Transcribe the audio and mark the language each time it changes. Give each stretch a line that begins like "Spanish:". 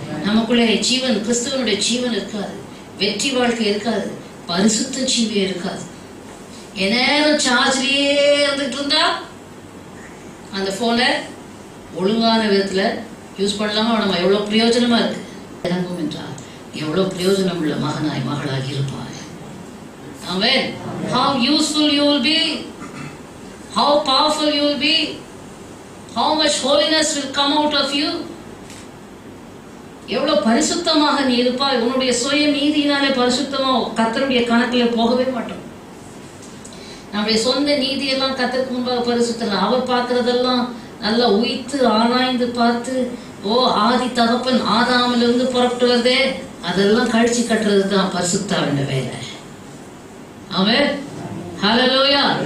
Tamil: நமக்குள்ளே ஜீவன், கிறிஸ்துவனுடைய ஜீவன் இருக்காது, வெற்றி வாழ்க்கை இருக்காது, பரிசுத்த ஜீவியம் இருக்காது. எந்நேரம் சார்ஜ்லயே இருந்துட்டு இருந்தா அந்த போனை ஒழுங்கான விதத்துல யூஸ் பண்ணலாமா? நம்ம எவ்வளவு பிரயோஜனமா இருக்கு இறங்கும் என்றால் எவ்வளவு பிரயோஜனம் உள்ள மகனாய் மகளாகி இருப்பாய். ஆமென்.
English: How useful you will be, how powerful you will be, how much holiness will come out of you.
Tamil: எவ்வளவு பரிசுத்தமாக நீ இருப்பாய். உன்னுடைய சுய நீதியினாலே பரிசுத்தமா கர்த்தருடைய கணக்குல போகவே மாட்டோம். நம்முடைய சொந்த நீதியெல்லாம் கர்த்தருக்கு முன்பாக பரிசுத்தம். அவர் பார்க்கறதெல்லாம் நல்லா உயித்து ஆராய்ந்து பார்த்து, ஓ ஆதி தகப்பன் ஆதாமிலிருந்து புறப்பட்டு வருதே, அதெல்லாம் கழிச்சு கட்டுறது தான் பரிசுத்தாவின் வேலை. ஆமென். ஹல்லேலூயா.